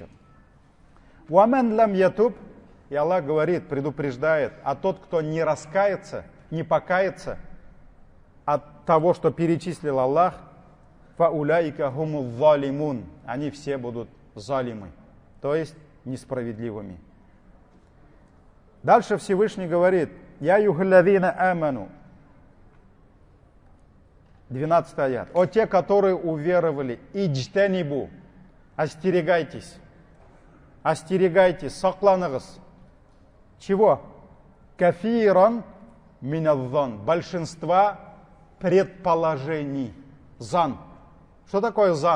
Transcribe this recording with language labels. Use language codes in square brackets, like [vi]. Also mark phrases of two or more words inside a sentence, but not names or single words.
[ar] «ومن لم يتب», [ru] и Аллах говорит, предупреждает, а тот, кто не раскается, не покается от того, что перечислил Аллах, [ar] «فأولئك هم الظالمون», [ru] они все будут залимы, то есть несправедливыми. Дальше Всевышний говорит, [ar] «يا أيها الذين آمنوا», [ru] 12 аят. «О те, которые уверовали, иджтанибу», остерегайтесь, сакланыгыз. Чего? [ar] كثيرا من الظن, [ru] большинства предположений. Зан. Что такое зан?